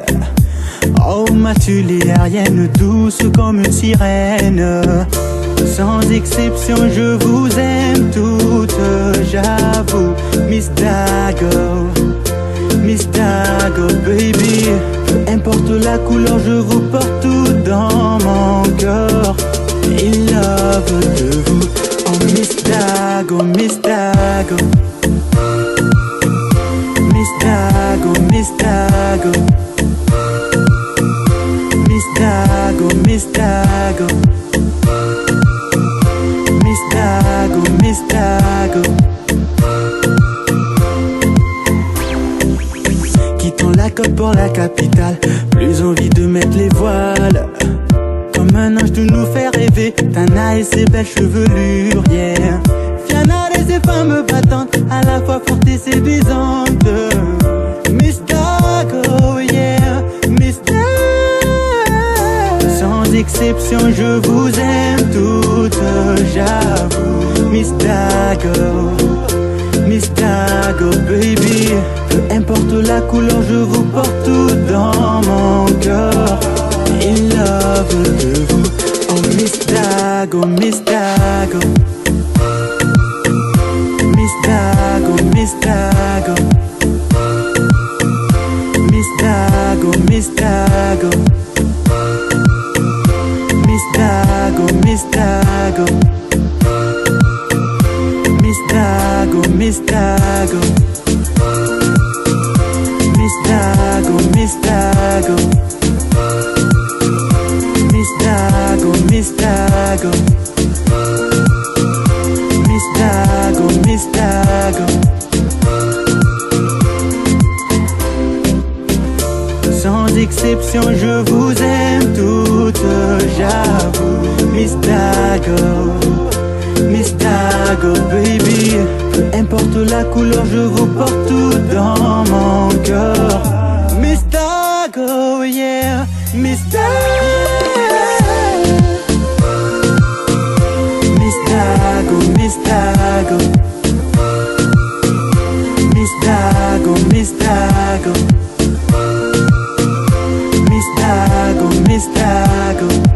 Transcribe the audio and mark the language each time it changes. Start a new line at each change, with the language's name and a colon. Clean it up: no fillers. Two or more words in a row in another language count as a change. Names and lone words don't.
French: Oh ma tulérienne, douce comme une sirène. Sans exception je vous aime toutes, j'avoue. Miss Dago, Miss Dago baby. Peu importe la couleur, je vous porte tout dans mon cœur.
English: In love
French: de vous, oh Miss Dago, Miss Dago. Miss Dago, Miss Dago. Miss Dago, Miss Dago. Miss Dago, Miss Dago. Quittons la côte pour la capitale, plus envie de mettre les voiles. Comme un ange de nous faire rêver, Tana et ses belles chevelures, yeah. Fianna et ses femmes battantes, à la fois fortes et séduisantes. Miss Dago, yeah, Miss Dago. Sans exception, je vous aime toutes, j'avoue. Miss Dago, Miss Dago, baby. Peu importe la couleur, je vous porte tout dans mon cœur.
English: In love
French: de vous, oh Miss Dago, Miss Dago. Miss Dago, Miss Dago. Miss Dago, Miss Dago. Miss Dago, Miss Dago. Miss Dago, Miss Dago. Miss Dago, Miss Dago. Miss Dago, Miss Dago. Miss Dago, Miss Dago. Sans exception, je vous aime toutes, j'avoue. Miss Dago, Miss Dago, baby. Peu importe la couleur, je vous porte tout dans mon cœur. Miss Dago, yeah, Miss Dago. Miss Dago, Miss Dago. Miss Dago, Miss Dago. Miss Dago, Miss Dago.